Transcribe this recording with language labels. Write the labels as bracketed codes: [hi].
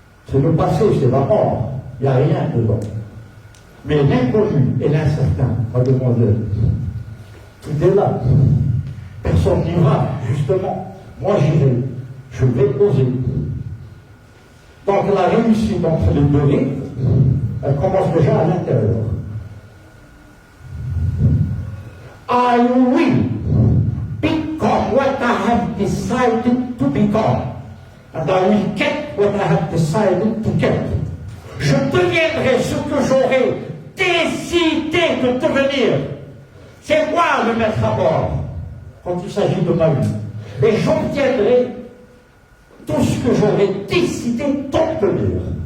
[fr] C'est le passé, c'est la mort. Il n'y a rien dedans. Mais l'inconnu et l'incertain, mademoiselle, tout est là. Personne n'y va, justement. Moi, j'irai. Je vais oser. Donc, la réussite entre les deux rives, elle commence déjà à l'intérieur. [en] I will become what I have decided to become. And I will get what I have decided to get. [fr] Je deviendrai ce que j'aurai décidé de devenir. C'est moi le maître à bord quand il s'agit de ma vie. Et j'obtiendrai tout ce que j'aurai décidé d'obtenir.